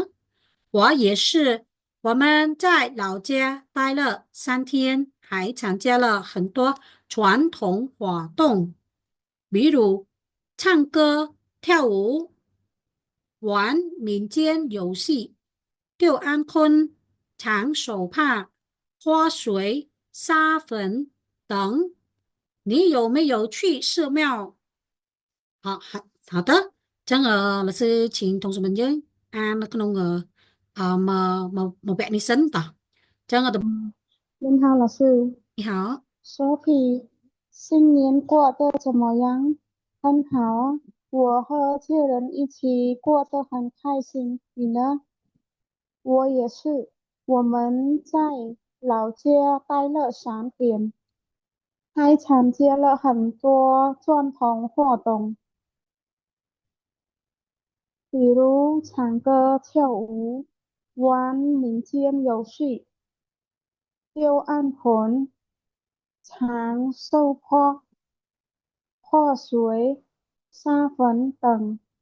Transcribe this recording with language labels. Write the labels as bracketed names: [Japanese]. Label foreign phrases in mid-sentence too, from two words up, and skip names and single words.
[Chinese] 我也是，我们在老家待了3天，还参加了很多传统活动，比如唱歌、跳舞、玩民间游戏、丢安坤、 长手帕、花水、沙粉等。你有没有去寺庙？好的，这样老师请同学们 [Khmer] យើងអាននៅក្នុងមកវគ្គនេះសិនតោះចឹង [Chinese] 您好，老师。你好， Sophie，新年过得怎么样？很好啊，我和家人一起过得很开心。你呢？我也是。我们在老家待了3天，还参加了很多传统活动，比如唱歌、跳舞、玩民间游戏、丢暗魂、长寿坡、破水、沙粉等。